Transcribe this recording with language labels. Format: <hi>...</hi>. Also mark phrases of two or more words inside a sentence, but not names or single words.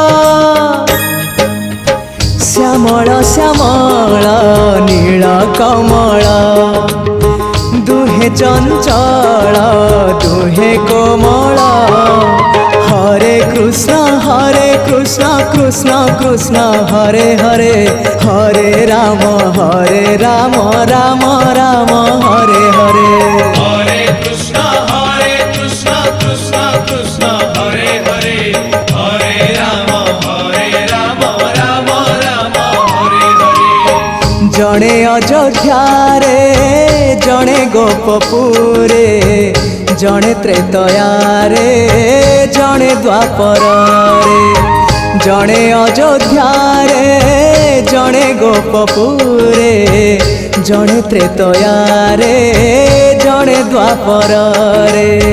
<or>ଶ୍ୟାମଳ ଶ୍ୟାମଳ ନୀଳ କମଳ ଦୁହେଁ ଚଞ୍ଚଳ ଦୁହେଁ କୋମଳ</or> <sa>ହରେ କୃଷ୍ଣ କୃଷ୍ଣ କୃଷ୍ଣ ହରେ ହରେ ହରେ ରାମ ରାମ ରାମ ହରେ ହରେ हरे कृष्ण कृष्ण कृष्ण हरे हरे हरे राम राम राम हरे हरे</sa> <or>ଜଣେ ଅଯୋଧ୍ୟାରେ ଜଣେ ଗୋପପୁରେ ଜଣେ ତ୍ରେତୟାରେ ଜଣେ ଦ୍ୱାପରରେ ଜଣେ ଅଯୋଧ୍ୟାରେ ଜଣେ ଗୋପପୁରେ ଜଣେ ତ୍ରେତୟାରେ ଜଣେ ଦ୍ୱାପରରେ</or>